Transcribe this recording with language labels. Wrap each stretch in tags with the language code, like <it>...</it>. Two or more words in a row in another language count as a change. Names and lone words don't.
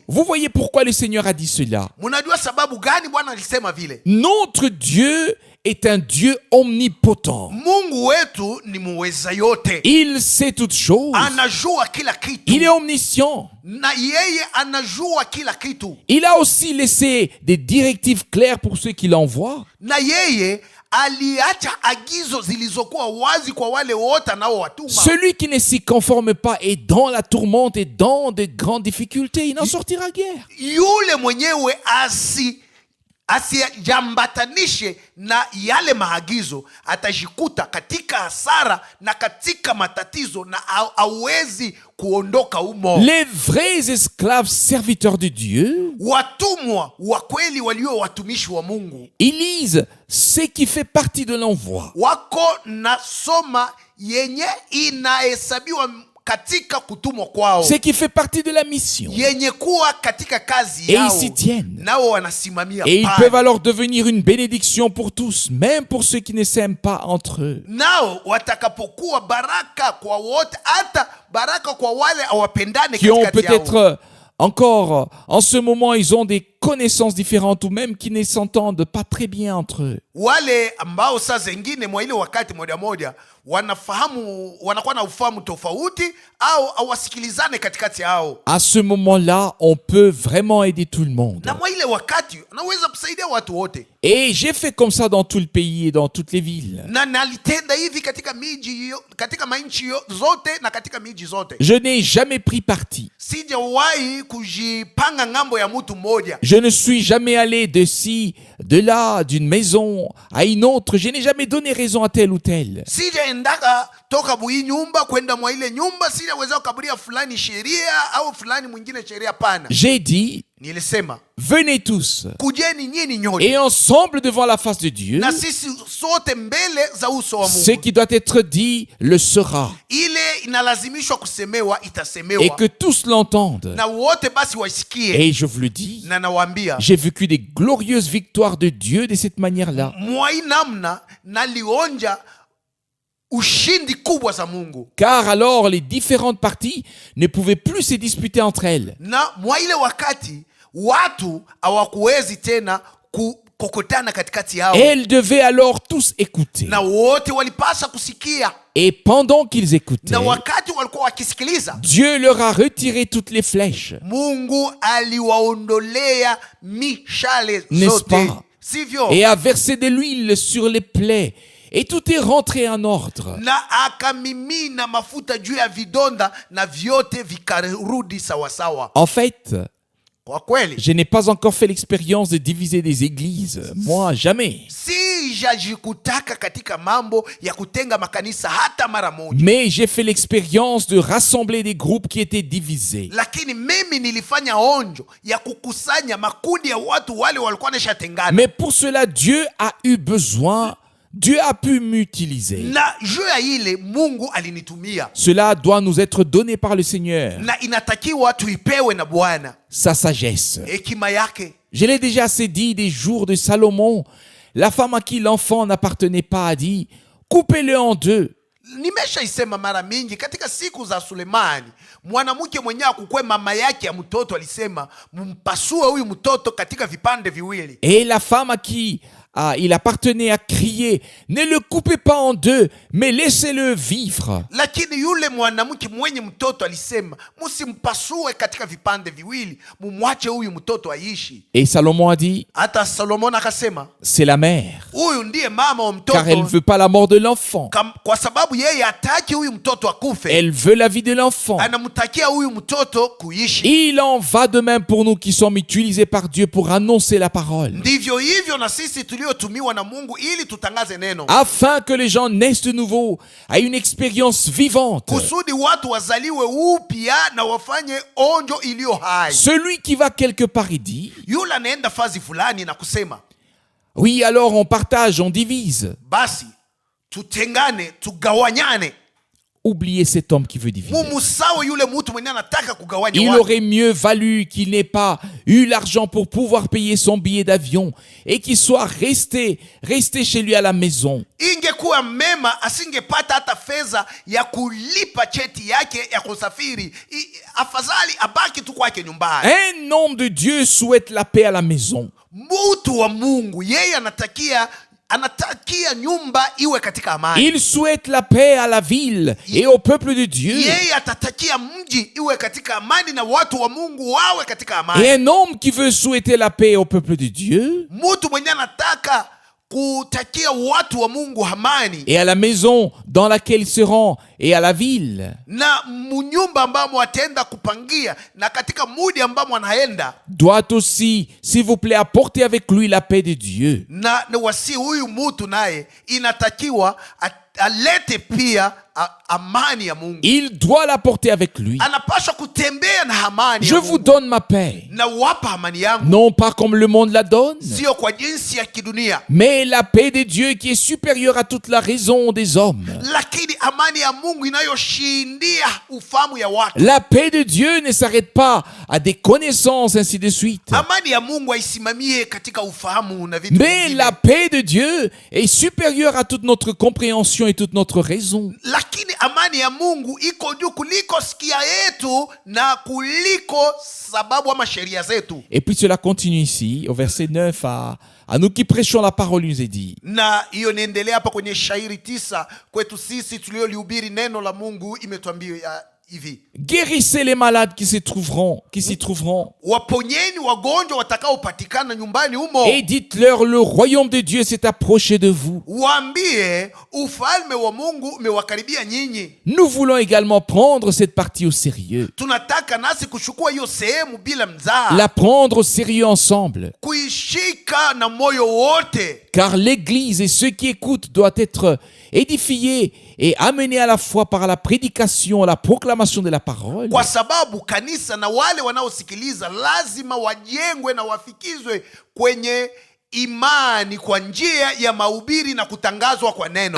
<fr>Vous voyez pourquoi le Seigneur a dit cela?</fr> <sw>Mnajua sababu gani Bwana alisema vile?</sw> <fr>Notre Dieu est un Dieu omnipotent.</fr> <sw>Mungu wetu ni muweza yote,</sw> <fr>Il sait toutes choses.</fr> <sw>anajua kila kitu,</sw> <fr>Il est omniscient.</fr> <sw>na yeye anajua kila kitu,</sw> <fr>Il a aussi laissé des directives claires pour ceux qui l'envoient.</fr> <sw>na yeye aliacha agizo zilizokuwa wazi kwa wale wote anaowatuma.</sw> <fr>Celui qui ne s'y conforme pas est dans la tourmente et dans de grandes difficultés. Il n'en sortira guère.</fr> <sw>Yule mwenyewe asijambatanishe na yale maagizo atajikuta katika hasara na katika matatizo, na hawezi kuondoka humo.</sw> <fr>Les vrais esclaves serviteurs de Dieu,</fr> <sw>Watumwa wa kweli walio watumishi wa Mungu</sw> <fr>ils lisent ce qui fait partie de l'envoi.</fr> <sw>wako na soma yenye inahesabiwa katika kutumwa kwao,</sw> <fr>Ce qui fait partie de la mission.</fr> <sw>yenye kuwa katika kazi</sw> <fr>Et ils</fr> <sw>yao,</sw> <fr>s'y tiennent.</fr> <sw>nao wanasimamia</sw> <fr>Et ils</fr> <sw>pale.</sw> <fr>peuvent alors devenir une bénédiction pour tous, même pour ceux qui ne s'aiment pas entre eux.</fr> <sw>Nao watakapokuwa baraka kwa wote, hata baraka kwa wale hawapendane</sw> <fr>Qui ont</fr> <sw>katikati yao,</sw> <fr>peut-être encore, en ce moment, ils ont des connaissances différentes ou même qui ne s'entendent pas très bien entre eux.</fr> <sw>wale ambao saa zengine mwa ile wakati moja moja wanakuwa na ufahamu tofauti au hawasikilizane katikati yao.</sw> <fr>À ce moment-là, on peut vraiment aider tout le monde.</fr> <sw>Na mwa ile wakati anaweza kusaidia watu wote,</sw> <fr>Et j'ai fait comme ça dans tout le pays et dans toutes les villes.</fr> <sw>na nalitenda hivi katika miji, katika manchi zote na katika miji zote.</sw> <fr>Je n'ai jamais pris parti.</fr> <sw>Sijawahi kujipanga ngambo ya mtu mmoja.</sw> <fr>Je ne suis jamais allé de ci, de là, d'une maison à une autre. Je n'ai jamais donné raison à tel ou tel.</fr> <sw>Sijaendaka toka bui nyumba kwenda mwa ile nyumba, sijaweza kukaburia fulani sheria au fulani mwingine sheria. Pana,</sw> <fr>J'ai dit,</fr> <sw>nilisema</sw> <fr>venez tous</fr> <sw>kujeni nyinyi nyote,</sw> <fr>et ensemble devant la face de Dieu,</fr> <sw>na sisi sote mbele za uso wa</sw> <fr>ce</fr> <sw>Mungu.</sw> <fr>qui doit être dit le sera.</fr> <sw>Ile inalazimishwa kusemewa,</sw> <fr>Et</fr> <sw>itasemewa,</sw> <fr>que tous l'entendent.</fr> <sw>na wote basi wasikie.</sw> <fr>Et je vous le dis,</fr> <sw>Na nawaambia,</sw> <fr>j'ai vécu des glorieuses victoires de Dieu de cette manière-là.</fr> <sw>mwa hii namna nalionja ushindi kubwa za Mungu.</sw> <fr>Car alors les différentes parties ne pouvaient plus se disputer entre elles.</fr> <sw>Na mwa ile wakati watu hawakuwezi tena kukokotana katikati yao,</sw> <fr>Elles devaient alors tous écouter.</fr> <sw>na wote walipasa kusikia.</sw> <fr>Et pendant qu'ils écoutaient,</fr> <sw>Na wakati walikuwa wakisikiliza,</sw> <fr>Dieu leur a retiré toutes les flèches.</fr> <sw>Mungu aliwaondolea mishale</sw> <fr>N'est-ce</fr> <sw>zote,</sw> <fr>pas?</fr> <sw>sivyo?</sw> <fr>Et a versé de l'huile sur les plaies. Et tout est rentré en ordre.</fr> <sw>Na akamimina mafuta juu ya vidonda na vyote vikarudi sawasawa.</sw> <fr>En fait,</fr> <sw>Kwa kweli</sw> <fr>je n'ai pas encore fait l'expérience de diviser des églises. Moi, jamais.</fr> <sw>sijajikutaka katika mambo ya kutenga makanisa hata mara moja,</sw> <fr>Mais j'ai fait l'expérience de rassembler des groupes qui étaient divisés.</fr> <sw>lakini mimi nilifanya onjo ya kukusanya makundi ya watu wale walikuwa nashatengana.</sw> <fr>Mais pour cela, Dieu a eu besoin, Dieu a pu m'utiliser.</fr> <sw>Na juu ya ile Mungu alinitumia,</sw> <fr>Cela doit nous être donné par le Seigneur,</fr> <sw>na inatakiwa tuipewe na Bwana</sw> <fr>sa sagesse.</fr> <sw>hekima yake.</sw> <fr>Je l'ai déjà assez dit des jours de Salomon. La femme à qui l'enfant n'appartenait pas a dit, coupez-le en deux.</fr> <sw>Nimeshaisema mara mingi katika siku za Sulemani, mwanamke mwenyewe akukwe mama yake ya mtoto alisema, mpasue huyu mtoto katika vipande viwili.</sw> <fr>Et la femme à qui il appartenait à crier, ne le coupez pas en deux, mais laissez-le vivre.</fr> <sw>Lakini yule mwanamke mwenye mtoto alisema, msimpasue katika vipande viwili, mumwache huyu mtoto aishi.</sw> <fr>Et Salomon a dit,</fr> <sw>Hata Solomon akasema,</sw> <fr>c'est la mère,</fr> <sw>huyu ndiye mama wa</sw> <fr>car elle ne</fr> <sw>mtoto,</sw> <fr>veut pas la mort de l'enfant.</fr> <sw>kwa sababu yeye hataki huyu mtoto akufe,</sw> <fr>Elle veut la vie de l'enfant.</fr> <sw>anamtakia huyu mtoto kuishi.</sw> <fr>Il en va de même pour nous qui sommes utilisés par Dieu pour annoncer la parole,</fr> <sw>Ndivyo hivyo na sisi tuliotumiwa na Mungu ili tutangaze neno,</sw> <fr>afin que les gens naissent de nouveau à une expérience vivante.</fr> <sw>kusudi watu wazaliwe upya na wafanye onjo iliyo hai.</sw> <fr>Celui qui va quelque part et dit,</fr> <sw>Yule anaenda fazi fulani na kusema,</sw> <fr>oui, alors on partage, on divise.</fr> <sw>basi tutengane, tugawanyane.</sw> <fr>Oubliez cet homme qui veut diviser.</fr> <sw>Mumusawe yule mtu mwenye anataka kugawanya</sw> <fr>Il</fr> <sw>watu.</sw> <fr>aurait mieux valu qu'il n'ait pas eu l'argent pour pouvoir payer son billet d'avion et qu'il soit resté chez lui à la maison.</fr> <sw>Ingekuwa mema asingepata hata fedha ya kulipa cheti yake ya kusafiri. Afadhali abaki tu kwake nyumbani.</sw> <fr>Un homme de Dieu souhaite la paix à la maison.</fr> <sw>Mtu wa Mungu yeye anatakia nyumba iwe katika amani.</sw> <fr>Il souhaite la paix à la ville et au peuple de Dieu.</fr> <sw>Yeye atatakia mji iwe katika amani na watu wa Mungu wawe katika amani.</sw> <fr>Et un homme qui veut souhaiter la paix au peuple de Dieu</fr> <sw>Mtu mwenye anataka kutakia watu wa Mungu amani,</sw> <fr>et à la maison dans laquelle il se rend et à la ville</fr> <sw>na munyumba ambamo atenda kupangia na katika mudi ambamo anaenda,</sw> <fr>doit aussi, s'il vous plaît, apporter avec lui la paix de Dieu.</fr> <sw>na wasi huyu mtu naye inatakiwa alete pia amani ya Mungu.</sw> <fr>Il doit l'apporter avec lui.</fr> <sw>Anapaswa kutembea na amani</sw> <fr>Je</fr> <sw>ya</sw> <fr>vous</fr> <sw>Mungu.</sw> <fr>donne ma paix,</fr> <sw>Na wapa amani yangu,</sw> <fr>non pas comme le monde la donne,</fr> <sw>sio kwa jinsi ya kidunia,</sw> <fr>mais la paix de Dieu qui est supérieure à toute la raison des hommes.</fr> <sw>lakini amani ya Mungu inayoshindia ufahamu ya watu.</sw> <fr>La paix de Dieu ne s'arrête pas à des connaissances, ainsi de suite.</fr> <sw>Amani ya Mungu haisimamie katika ufahamu na vitu</sw> <fr>Mais</fr> <sw>vingine.</sw> <fr>la paix de Dieu est supérieure à toute notre compréhension et toute notre raison.</fr> <sw>Lakini amani ya Mungu iko juu kuliko sikia yetu na kuliko sababu ama sheria zetu.</sw> <fr>Et puis cela continue ici, au verset 9, à nous qui prêchons la parole, il nous est dit.</fr> <sw>Na hiyo niendelea hapa kwenye shairi 9 kwetu sisi tuliolihubiri neno la Mungu, imetuambia hivi:</sw> <fr>Guérissez les malades qui s'y trouveront.</fr> <sw>waponyeni wagonjwa watakaopatikana nyumbani humo,</sw> <fr>Et dites-leur, le royaume de Dieu s'est approché de vous.</fr> <sw>waambie ufalme wa Mungu umewakaribia nyinyi.</sw> <fr>Nous voulons également prendre cette partie au sérieux.</fr> <sw>Tunataka nasi kuchukua hiyo sehemu bila mzaa,</sw> <fr>La prendre au sérieux ensemble.</fr> <sw>kuishika na moyo wote,</sw> <fr>Car l'Église et ceux qui écoutent doivent être édifiés et amenés à la foi par la prédication, la proclamation de la parole.</fr> <sw>kwa sababu kanisa na wale wanaosikiliza lazima wajengwe na wafikizwe kwenye imani kwa njia ya mahubiri na kutangazwa kwa neno,</sw>